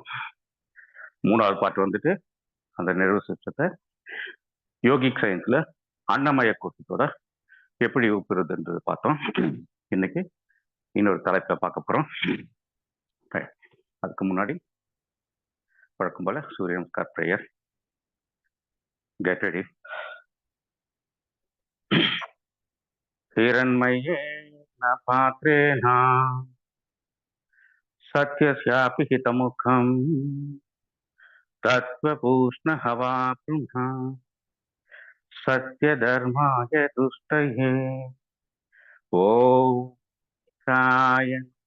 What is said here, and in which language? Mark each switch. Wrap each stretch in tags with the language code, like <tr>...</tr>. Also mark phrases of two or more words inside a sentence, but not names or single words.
<ta>3வது பார்ட் வந்துட்டு அந்த</ta> <en>nervous system yogic science</en> <ta>அன்னமய கோஷத்தோட எப்படி ஒப்புறதுன்றது பார்த்தோம். இன்னைக்கு இன்னொரு தலைப்பை பார்க்க போறோம். அதுக்கு முன்னாடி வழக்கம் போல சூரிய நமஸ்கார் பிரேயர்.</ta> <en>get ready.</en> <sa>हिरण्मयेन पात्रेण सत्यस्यापि हितमुखम् तत्त्वपूष्णहवाप्रुः सत्यधर्माय तुष्टये ॐ काय</sa>